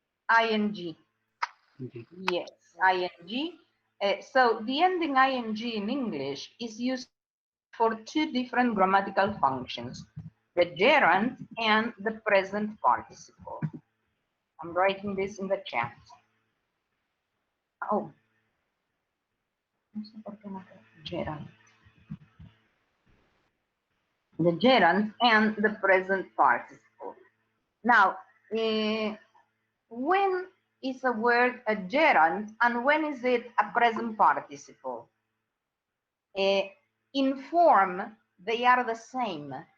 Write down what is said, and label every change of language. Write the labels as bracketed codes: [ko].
[en] ing. Yes, ing. So the ending ing in English is used for two different grammatical functions, the gerund and the present participle. I'm writing this in the chat. [es] Oh, no sé por qué no [en] gerund. The gerund and the present participle. Now, when is a word a gerund and when is it a present participle? In form, they are the same.